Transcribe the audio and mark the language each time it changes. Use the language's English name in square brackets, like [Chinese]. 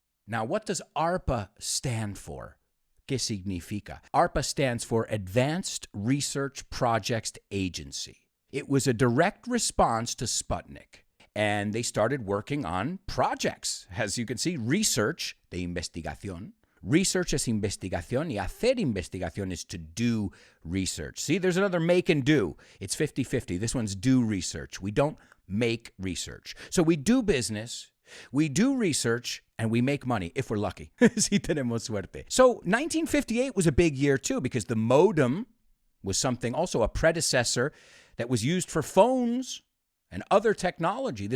[English] Now, what does ARPA stand for? [Spanish] ¿Qué significa? [English] ARPA stands for Advanced Research Projects Agency. It was a direct response to Sputnik. And they started working on projects. As you can see, research, [Spanish] de investigación. Research es investigación, y hacer investigación [English] is to do research. See, there's another make and do. It's 50-50. This one's do research. We don't make research. So we do business, we do research, and we make money, if we're lucky. [Spanish] Si tenemos suerte. [English] So 1958 was a big year, too, because the modem was something, also a predecessor that was used for phones and other technology.